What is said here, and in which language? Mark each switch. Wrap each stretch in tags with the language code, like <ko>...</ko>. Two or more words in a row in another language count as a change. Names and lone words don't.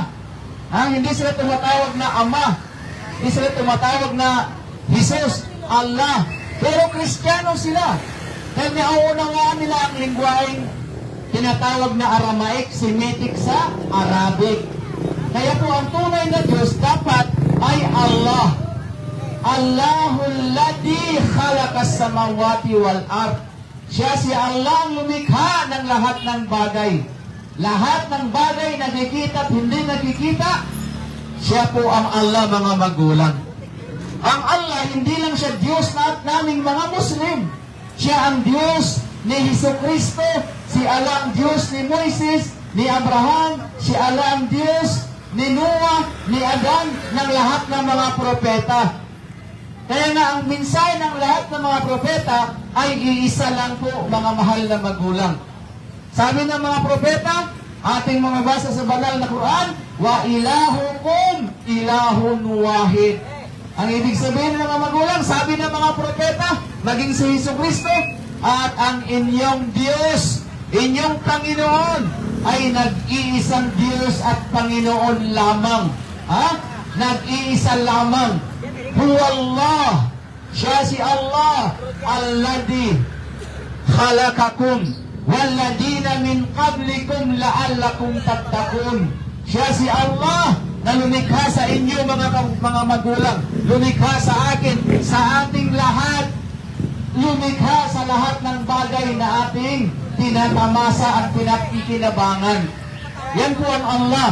<tl>Hindi sila tumatawag na Ama. Hindi sila tumatawag na Jesus, Allah. Pero Kristiyano sila. Dahil nauunawaan nila ang lingwaheng tinatawag na Aramaic, Semitic sa Arabic. Kaya po ang tunay na Diyos dapat ay Allah.</tl> <ar>الله الذي خلق السماوات والأرض.</ar> <tl>Siya si Allah ang lumikha ng lahat ng bagay. Lahat ng bagay nakikita at hindi nakikita, siya po ang Allah, mga magulang. Ang Allah, hindi lang siya Diyos naming mga Muslim. Siya ang Diyos ni Jesucristo, si Allah ang Diyos ni Moises, ni Abraham, si Allah ang Diyos ni Noah, ni Adan, ng lahat ng mga propeta. Kaya nga ang mensahe ng lahat ng mga propeta ay iisa lang po, mga mahal na magulang. Sabi ng mga propeta, ating mga basa sa banal na Quran,</tl> <ar>وإلهكم إله واحد.</ar> <tl>Ang ibig sabihin ng mga magulang, sabi ng mga propeta, maging si Jesucristo, at ang inyong Diyos, inyong Panginoon, ay nag-iisang Diyos at Panginoon lamang. Nag-iisa lamang. Huwallah. Siya si Allah.</tl> <ar>الذي خلقكم والذين من قبلكم لعلكم تتقون.</ar> <tl>Siya si Allah na lumikha sa inyo, mga magulang. Lumikha sa akin, sa ating lahat. Lumikha sa lahat ng bagay na ating tinatamasa at pinakikinabangan. Yan po ang Allah.</tl>